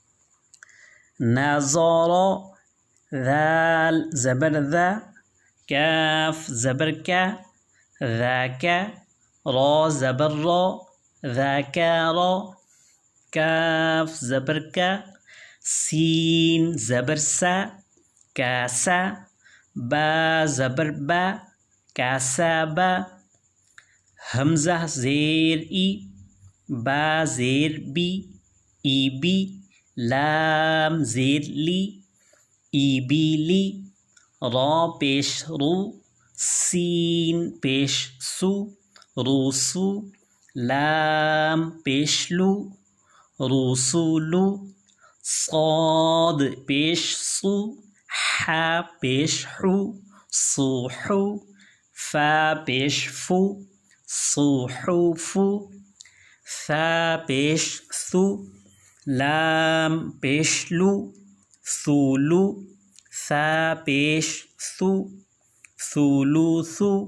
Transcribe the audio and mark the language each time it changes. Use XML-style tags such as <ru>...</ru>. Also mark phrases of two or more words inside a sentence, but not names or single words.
<ur>ناذورو، ذال زبر ذا، کاف زبر کا، ذاکا، را زبر را، ذاکارو، کاف زبر کا، سین زبر سا, کاسا, با زبر با، کاسابا، ہمزہ زیر اِ, با زیر بی اِبی، لام زیر لی اِبیلی، را پیش رو، سین پیش سُ، روسُ، لام پیش لو، روسولو، صاد پیش صُ، ہا پیش ہُ، صوہُ، فا پیش فُ، صوہُفُ، سا پیش سُ، لام پیش لو، سولُ، سا پیش سُ، سولُسُ,</ur>